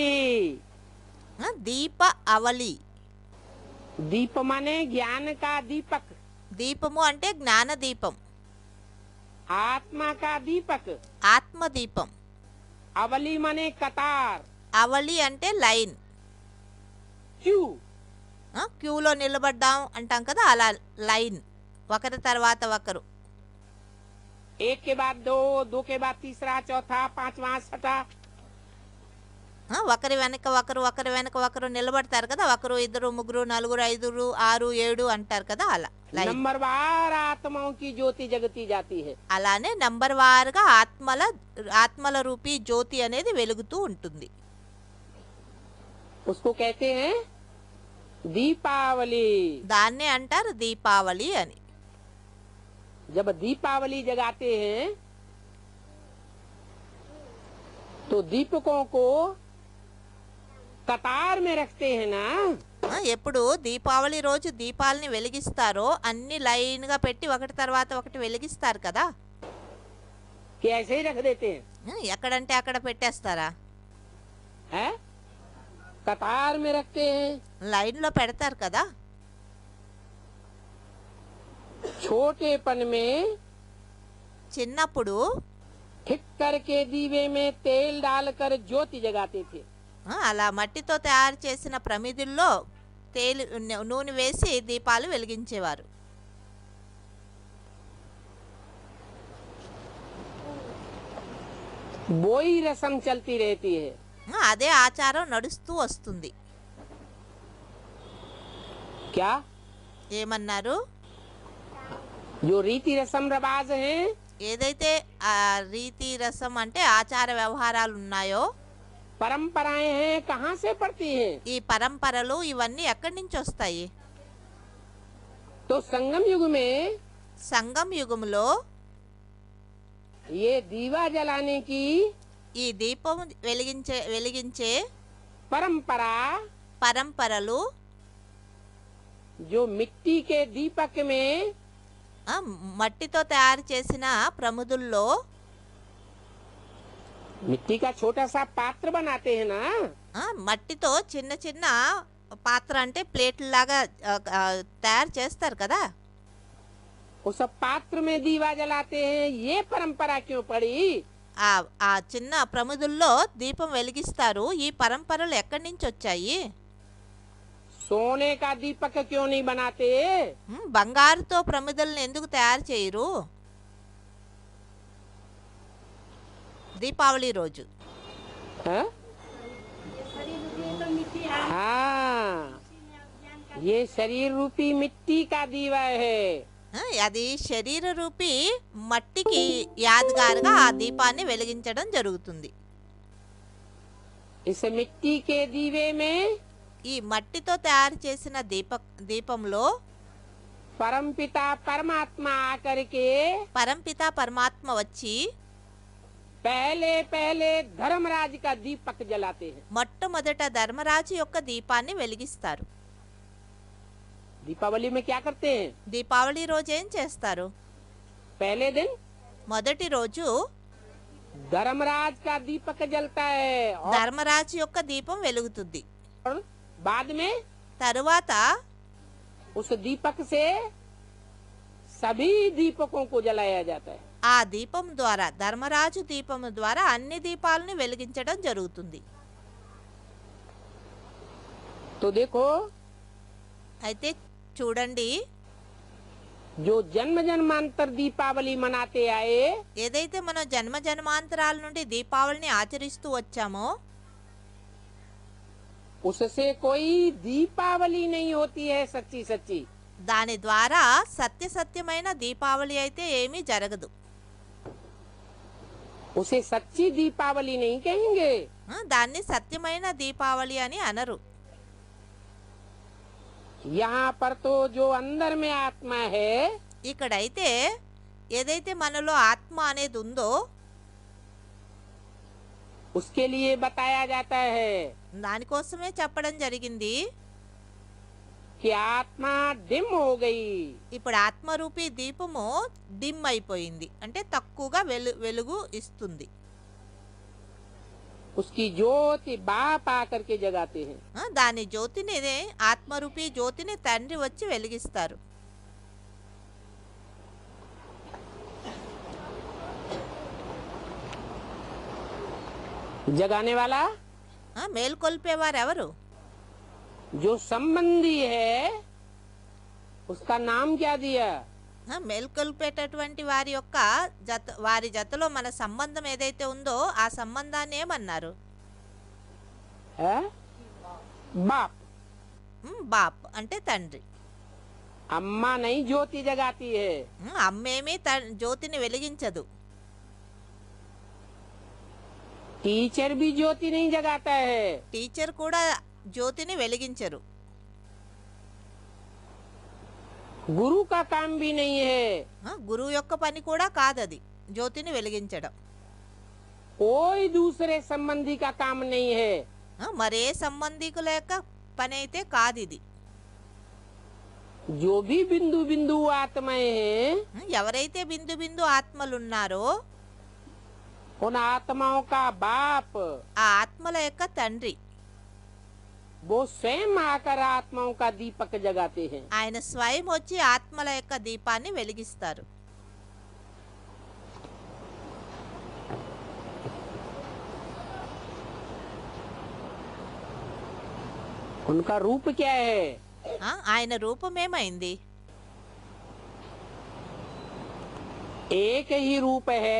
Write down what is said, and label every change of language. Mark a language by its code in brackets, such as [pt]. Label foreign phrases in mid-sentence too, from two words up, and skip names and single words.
[te] దీప అవలి. [hi] दीप माने ज्ञान का दीपक, [te] దీపము అంటే జ్ఞాన దీపం, [hi] आत्मा का दीपक। [te] ఆత్మ దీపం. [hi] अवली माने कतार, [te] అవలి అంటే లైన్. [hi] क्यू। [te] క్యూలో నిలబడ్డాం అంటాం కదా, అలా లైన్, ఒకరి తర్వాత ఒకరు. [hi] एक के बाद दो, दो के बाद तीसरा, चौथा, पांचवा, छठा। [te] ఒకరి వెనక ఒకరు నిలబడతారు కదా, ఒకరు, ఇద్దరు, ముగ్గురు, నలుగురు, ఐదుగురు, 6, 7 అంటారు కదా, అలా లైన్. [hi] नंबरवार आत्माओं की ज्योति जगती जाती है। [te] అలానే నంబర్ వారుగా ఆత్మల రూపీ జ్యోతి అనేది వెలుగుతూ ఉంటుంది. [hi] उसको कहते हैं दीपावली। [te] దాన్నే అంటారు దీపావళి అని. [hi] जब दीपावली जगाते हैं तो दीपकों को कतार में रखते हैं ना। [te] ఎప్పుడు దీపావళి రోజు దీపాలని వెలిగిస్తారో అన్ని లైన్ గా పెట్టి ఒకటి తర్వాత ఒకటి వెలిగిస్తారు కదా, [hi] कि ऐसे ही रख देते हैं? [te] ఎక్కడంటే అక్కడ పెట్టేస్తారా? [hi] है? कतार में रखते हैं। [te] లైన్ లో పెడతారు కదా. [hi] छोटेपन में [te] చిన్నప్పుడు [hi] ठिक करके दीवे में तेल डालकर ज्योति जगाते थे। [te] అలా మట్టితో తయారు చేసిన ప్రమిదుల్లో నూనె వేసి దీపాలు వెలిగించేవారు. [hi] वही रस्म चलती रहती है। [te] అదే ఆచారం నడుస్తూ వస్తుంది. [hi] क्या? [te] ఏమన్నారు? [hi] जो रीति रस्म रिवाज हैं, [te] ఏదైతే ఆ రీతి రసం అంటే ఆచార వ్యవహారాలు ఉన్నాయో, [hi] परंपराएं हैं, कहाँ से पड़ती हैं? [te] ఈ పరంపరలు ఇవన్నీ ఎక్కడి నుంచి వస్తాయి? [hi] तो संगम युग में [te] సంగం యుగంలో [hi] ये दीवा जलाने की [te] ఈ దీపం వెలిగించే [hi] परंपरा, [te] పరంపరలు [hi] जो मिट्टी के दीपक में [te] మట్టితో తయారు చేసిన ప్రమిదుల్లో [hi] मिट्टी का छोटा सा पात्र बनाते हैं ना। [te] మట్టితో చిన్న చిన్న పాత్ర అంటే ప్లేట్ లాగా తయారు చేస్తారు కదా, [hi] उस पात्र में दीवा जलाते हैं। ये परंपरा क्यों पड़ी? [te] ఆ చిన్న ప్రమిదుల్లో దీపం వెలిగిస్తారు. ఈ పరంపరలు ఎక్కడి నుంచి వచ్చాయి? [hi] सोने का दीपक क्यों नहीं बनाते? [te] బంగారుతో ప్రమిదలను ఎందుకు తయారు చేయరు? దీపావళి రోజు [hi] हाँ? हाँ, ये शरीर रूपी मिट्टी का दीवा है। [te] అది శరీర రూపీ మట్టికి యాదగారుగా ఆ దీపాన్ని వెలిగించడం జరుగుతుంది. [hi] इस मिट्टी के दीवे में [te] ఈ మట్టితో తయారు చేసిన దీపంలో [hi] परमपिता परमात्मा आकर के [te] పరంపిత పరమాత్మ వచ్చి [hi] पहले पहले धर्मराज का दीपक जलाते हैं। [te] మొట్టమొదట ధర్మరాజు యొక్క దీపాన్ని వెలిగిస్తారు. [hi] दीपावली में क्या करते हैं? [te] దీపావళి రోజు ఏం చేస్తారు? [hi] पहले दिन [te] మొదటి రోజు [hi] धर्मराज का दीपक जलता है और [te] ధర్మరాజు యొక్క దీపం వెలుగుతుంది. [hi] बाद में [te] తరువాత [hi] उस दीपक से सभी दीपकों को जलाया जाता है. [te] ఆ దీపం ద్వారా, ధర్మరాజు దీపం ద్వారా అన్ని దీపాలని వెలిగించడం జరుగుతుంది. [hi] तो देखो, [te] అయితే చూడండి, [hi] जो जन्म जन्मांतर दीपावली मनाते आए, [te] ఏదైతే మనం జన్మ జన్మాంతరాల నుండి దీపావళిని ఆచరిస్తూ వచ్చామో [hi] उससे कोई दीपावली नहीं होती है सच्ची सच्ची. [te] దాని ద్వారా సత్యమైన దీపావళి అయితే ఏమీ జరగదు. [hi] उसे सच्ची दीपावली नहीं कहेंगे. [te] దాన్ని సత్యమైన దీపావళి అని అనరు. [hi] यहाँ पर तो जो अंदर में आत्मा है, [te] ఇక్కడైతే ఏదైతే మనలో ఆత్మ అనేది ఉందో [hi] उसके लिए बताया जाता है [te] దానికోసమే చెప్పడం జరిగింది. [hi] कि आत्मा डिम हो गई. [te] ఇప్పుడు ఆత్మరూపీ దీపము డిమ్ అయిపోయింది, అంటే తక్కువగా వెలుగు ఇస్తుంది. [hi] उसकी ज्योति बाप आकर के जगाते हैं. [te] దాని జ్యోతిని, ఆత్మరూపీ జ్యోతిని తండ్రి వచ్చి వెలిగిస్తారు. [hi] जगाने वाला [te] మేల్కొల్పేవారు ఎవరు? [hi] जो संबंधी है, उसका नाम क्या दिया? [te] మేల్కొల్పేటటువంటి వారి యొక్క వారి జతలో మన సంబంధం ఏదైతే ఉందో ఆ సంబంధాన్ని ఏమన్నారు? [hi] है बाप. [te] బాప్ అంటే తండ్రి. [hi] अम्मा नहीं ज्योति जगाती है. [te] అమ్మేమి జ్యోతిని వెలిగించదు. [hi] टीचर भी ज्योति नहीं जगाता है. [te] టీచర్ కూడా జ్యోతిని వెలిగించరు. [hi] गुरु का काम भी नहीं है. [te] గురువు యొక్క పని కూడా కాదది జ్యోతిని వెలిగించడం. [hi] कोई दूसरे संबंधी का काम नहीं है. [te] మరే సంబంధికుల యొక్క పని అయితే కాదు ఇది. [hi] जो भी बिंदु बिंदु आत्माएं हैं, [te] ఎవరైతే బిందు బిందు ఆత్మలున్నారో [hi] उन आत्माओं का बाप, [te] ఆ ఆత్మల యొక్క తండ్రి, [hi] वो स्वयं आकर आत्माओं का दीपक जगाते हैं. [te] ఆయన స్వయం వచ్చి ఆత్మల యొక్క దీపాన్ని వెలిగిస్తారు. [hi] उनका रूप क्या है? [te] ఆయన రూపమేమైంది? [hi] एक ही रूप है